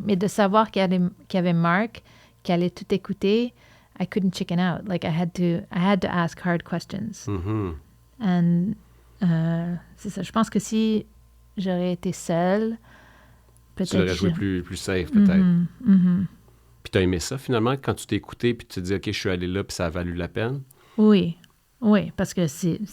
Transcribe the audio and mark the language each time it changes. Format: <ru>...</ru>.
<fr>Mais de savoir qu'il y avait Mark, qui allait tout écouter,</fr> <en>I couldn't chicken out. Like, I had to ask hard questions.</en> <fr>And c'est ça. Je pense que si j'aurais été seule, peut-être... Tu l'aurais joué plus safe, peut-être. Puis t'as aimé ça, finalement, quand tu t'es écouté, puis tu te dis, OK, je suis allé là, puis ça a valu la peine? Oui, parce que c'est</fr>